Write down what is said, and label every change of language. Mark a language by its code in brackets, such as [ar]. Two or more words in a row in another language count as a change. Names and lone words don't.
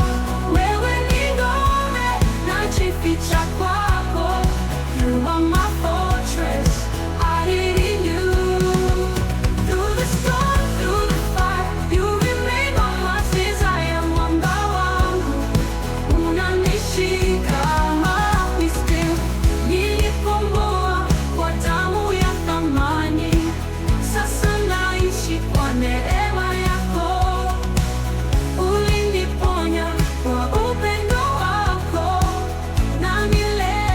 [sw] Wewe ni ngome, najificha kwako. [en] You are my fortress, hiding in you. Through the storm, through the fire, you remain my heart's desire. [sw] Mwamba wangu, unanishika. [en] Be still. [sw] Nilikomboa kwa damu ya thamani, sasa naishi kwa neema yako. Uliniponya kwa upendo wako, na milele